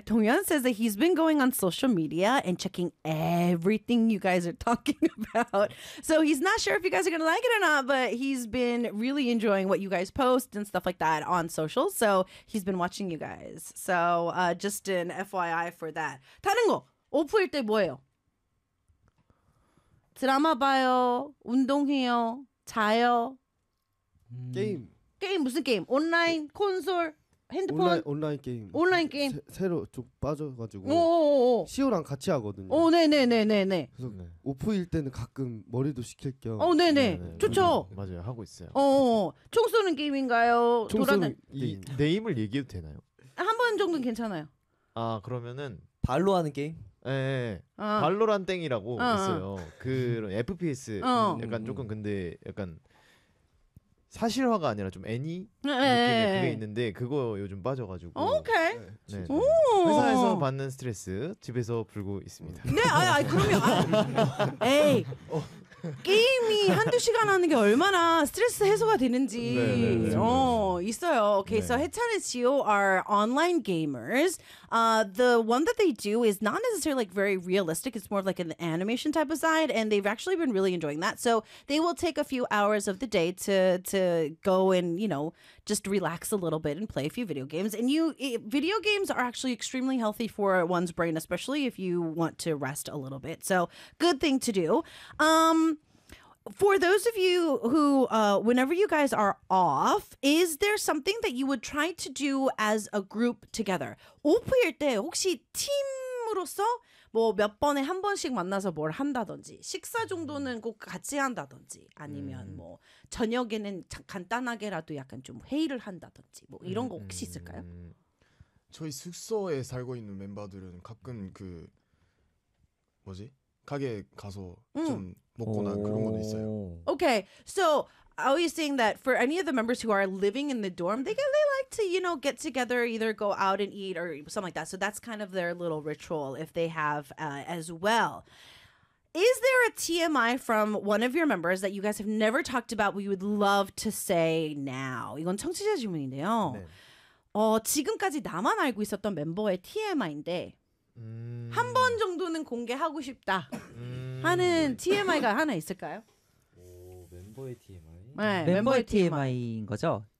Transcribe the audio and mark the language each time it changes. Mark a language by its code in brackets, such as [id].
[en] 동현 says that he's been going on social media and checking everything you guys are talking about. So he's not sure if you guys are gonna like it or not, but he's been really enjoying what you guys post and stuff like that on social. So he's been watching you guys. So just an FYI for that. [ko] 다른 거 오프일 때 뭐예요? 드라마 봐요, 운동해요, 자요. 게임 무슨 게임? 온라인 콘솔 핸드폰 온라인 게임 온라인 게임 새로 좀 빠져가지고 오오오오. 시오랑 같이 하거든요. 오 네네네네네. 그래서 네. 오프일 때는 가끔 머리도 식힐 겸. 오 네네. 좋죠. 맞아요 하고 있어요. 어 총 쏘는 게임인가요? 돌아다니는 네임을 얘기해도 되나요? 한 번 정도는 괜찮아요. 아 그러면은 발로 하는 게임? 예, 네, 발로란 땡이라고 있어요. 그런 FPS 약간 조금 근데 약간 사실화가 아니라 좀 애니 느낌의 그게 있는데 그거 요즘 빠져가지고 오케이 네, 회사에서 받는 스트레스 집에서 풀고 있습니다. 네, 아 그러면 아, 에이 게임이 한두 시간 하는 게 얼마나 스트레스 해소가 되는지 네네네. 어 있어요. [en] Okay, 네. so 해찬 and Gio are online gamers. The one that they do is not necessarily like very realistic. It's more of like an animation type of side, and they've actually been really enjoying that. So they will take a few hours of the day to go and you know just relax a little bit and play a few video games. And video games are actually extremely healthy for one's brain, especially if you want to rest a little bit. So good thing to do. For those of you who, whenever you guys are off, is there something that you would try to do as a group together? [ko] 오프일 때 혹시 팀으로서 뭐 몇 번에 한 번씩 만나서 뭘 한다든지 식사 정도는 꼭 같이 한다든지 아니면 뭐 저녁에는 간단하게라도 약간 좀 회의를 한다든지 뭐 이런 거 혹시 있을까요? 저희 숙소에 살고 있는 멤버들은 가끔 그 뭐지? 가게 가서 좀 먹거나 그런 것도 있어요. [en] Okay, so I was saying that for any of the members who are living in the dorm, they like to, you know, get together, either go out and eat or something like that. So that's kind of their little ritual if they have as well. Is there a TMI from one of your members that you guys have never talked about but you would love to say now? [ko] 이건 청취자 질문인데요. 네. 지금까지 나만 알고 있었던 멤버의 TMI인데 한 번 정도는 공개하고 싶다 하는 TMI가 하나 있을까요? 멤버의 TMI? 네, 멤버의 TMI인 거죠?